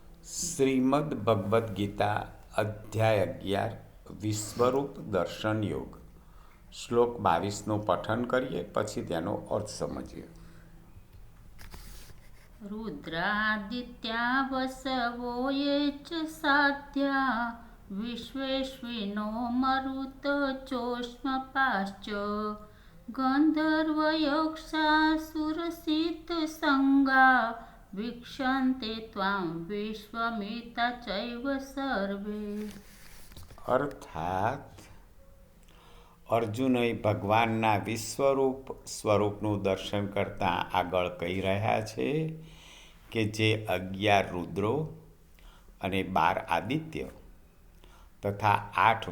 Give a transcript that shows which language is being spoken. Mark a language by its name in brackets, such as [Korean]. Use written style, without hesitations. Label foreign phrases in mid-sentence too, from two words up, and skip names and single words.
[Gujarati] શ્રીમદ્ ભગવદ્ ગીતા અધ્યાય 11 વિશ્વરૂપ દર્શન યોગ શ્લોક 22નું પઠન કરીએ, પછી તેનો અર્થ સમજીએ. [Sanskrit] रुद्रादित्या वसवो ये च साध्या विश्वेश्विनो मरुतचोष्मपाश्च गन्धर्वयक्षासुरसिद्धसङ्गा वीक्षन्ते त्वां विश्वमिता चैव सर्वे. [Gujarati] અર્થાત અર્જુનય ભગવાનના વિશ્વરૂપ સ્વરૂપનું દર્શન કરતાં આગળ કહી રહ્યા છે કે જે 11 રુદ્રો અને 12 આદિત્ય તથા 8